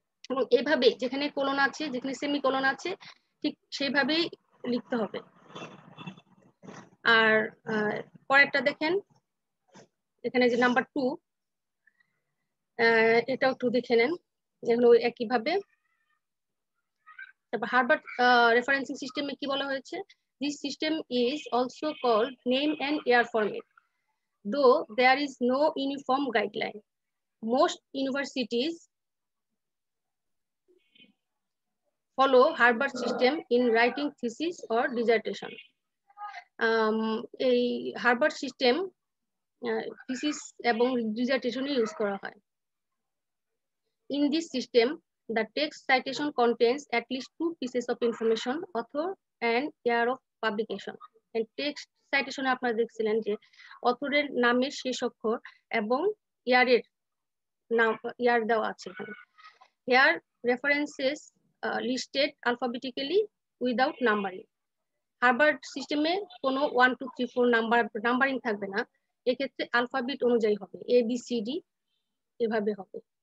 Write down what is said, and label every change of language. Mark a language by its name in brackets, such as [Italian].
[Bangla] এবং এইভাবে যেখানে কোলন আছে যেখানে সেমিকোলন আছে ঠিক সেইভাবেই লিখতে হবে। আর পরেরটা দেখেন, এখানে যে নাম্বার 2 এটাও একটু দেখে নেন, এগুলো একইভাবে। তারপর হার্ভার্ড রেফারেন্সিং সিস্টেমে কি বলা হয়েছে? [English] This system is also called name and year format, though there is no uniform guideline. Most universities follow Harvard system in writing thesis or dissertation. [Bangla] এই হার্ভার্ড সিস্টেম থিসিস এবং ডিসার্টেশনে ইউজ করা হয়। [English] In this system, The text citation contains at least 2 pieces of information, author and year of publication. And text citation [Bangla] আপনারা দেখছিলেন যে অথরের নামের শেষ অক্ষর এবং ইয়ারের নাম ইয়ার দেওয়া আছে এখানে। [English] Here references listed alphabetically without numbering. [Bangla] Harvard সিস্টেমে কোনো 1 2 3 4 নাম্বারিং থাকবে না, এক্ষেত্রে আলফাবেট অনুযায়ী হবে, ABCD এভাবে হবে।